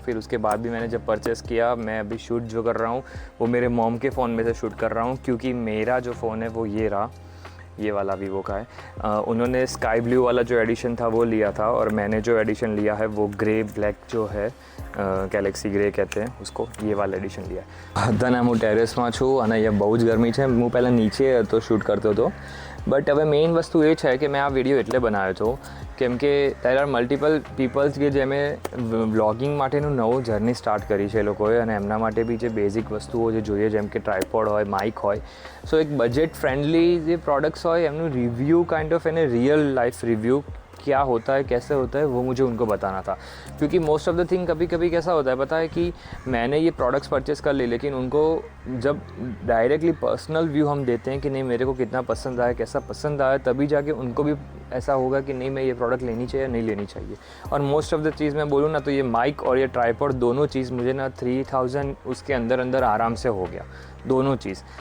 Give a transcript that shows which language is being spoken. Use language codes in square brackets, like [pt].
[hi] फिर उसके बाद भी मैंने जब परचेज़ किया, मैं अभी शूट जो कर रहा हूँ वो मेरे मॉम के फ़ोन में से शूट कर रहा हूँ, क्योंकि मेरा जो फ़ोन है वो ये रहा, ये वाला वीवो का है। उन्होंने स्काई ब्लू वाला जो एडिशन था वो लिया था, और मैंने जो एडिशन लिया है वो ग्रे ब्लैक जो है, गैलेक्सी ग्रे कहते हैं उसको, ये वाला एडिशन लिया है। [gu] અત્યારે હું ટેરેસમાં છું અને અહીંયા બહુ જ ગરમી છે। હું પહેલાં નીચે હતો શૂટ કરતો હતો, બટ હવે મેઇન વસ્તુ એ છે કે મેં આ વિડીયો એટલે બનાવ્યો હતો કેમ કે [en] there are multiple peoples [gu] કે જેમે વ્લોગિંગ માટેનું નવું જર્ની સ્ટાર્ટ કરી છે એ લોકોએ, અને એમના માટે બી જે બેઝિક વસ્તુઓ જે જોઈએ, જેમ કે ટ્રાયપોડ હોય, માઇક હોય, સો એક બજેટ ફ્રેન્ડલી જે પ્રોડક્ટ્સ હોય એમનું રિવ્યૂ, કાइंड ऑफ એને [hi] रियल लाइफ रिव्यू क्या होता है, कैसे होता है, वो मुझे उनको बताना था। क्योंकि मोस्ट ऑफ़ द थिंग कभी कभी कैसा होता है पता है कि मैंने ये प्रोडक्ट्स परचेज़ कर ली, लेकिन उनको जब डायरेक्टली पर्सनल व्यू हम देते हैं कि नहीं मेरे को कितना पसंद आया, कैसा पसंद आया, तभी जाके उनको भी ऐसा होगा कि नहीं मैं ये प्रोडक्ट लेनी चाहिए या नहीं लेनी चाहिए। और मोस्ट ऑफ द चीज़ मैं बोलूँ ना तो ये माइक और ये ट्राइपॉड दोनों चीज़ मुझे ना 3000 उसके अंदर अंदर आराम से हो गया, दोनों चीज़।